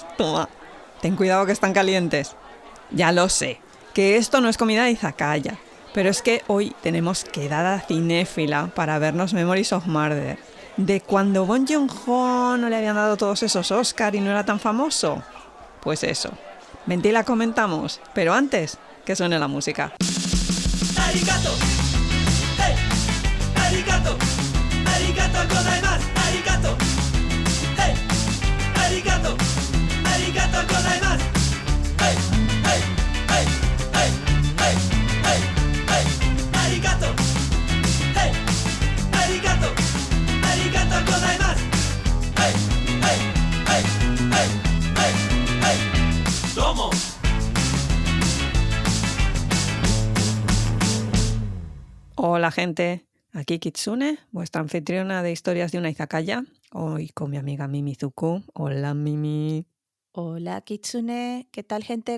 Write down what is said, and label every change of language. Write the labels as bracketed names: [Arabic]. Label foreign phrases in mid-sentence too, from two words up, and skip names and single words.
[Spanish] Toma, ten cuidado que están calientes. Ya lo sé, que esto no es comida de izakaya, pero es que hoy tenemos quedada cinéfila para vernos Memories of Murder. De cuando Bong Joon-ho no le habían dado todos esos Oscar y no era tan famoso. Pues eso, vente y la comentamos, pero antes, que suene la música. [Japanese] ありがとう、hey、ありがとう、ありがとうございます、ありがとう、hey、ありがとう、ありがとうございます、hey、hey、hey、hey、hey、hey、hey、ありがとう、hey、ありがとう、ありがとうございます、hey、hey、hey、hey、hey、hey、どうも. [Spanish] Hola gente, aquí Kitsune, vuestra anfitriona de historias de una izakaya, hoy con mi amiga Mimizuku. Hola Mimi. Hola Kitsune, ¿qué tal gente?